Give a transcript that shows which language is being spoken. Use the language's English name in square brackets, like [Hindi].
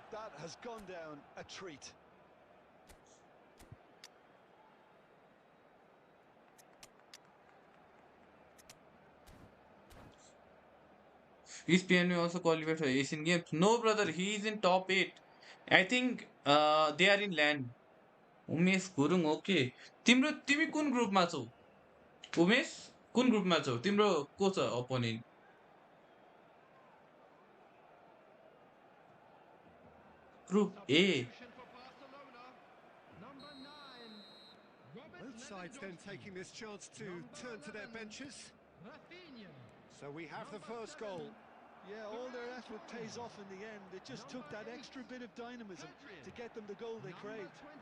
[English] That has gone down a treat. ESPN also qualified for Asian Games. No, brother, he is in top 8. I think they are in land. [Nepali] Umesh Gurung okay तिमी कुन ग्रुपमा छौ उमेश कुन ग्रुपमा छौ तिम्रो को छ opponent group A [English] Both sides then taking this chance to turn to their benches. So we have the first goal. Yeah, all their effort pays off in the end. It just took that extra bit of dynamism to get them the goal they craved.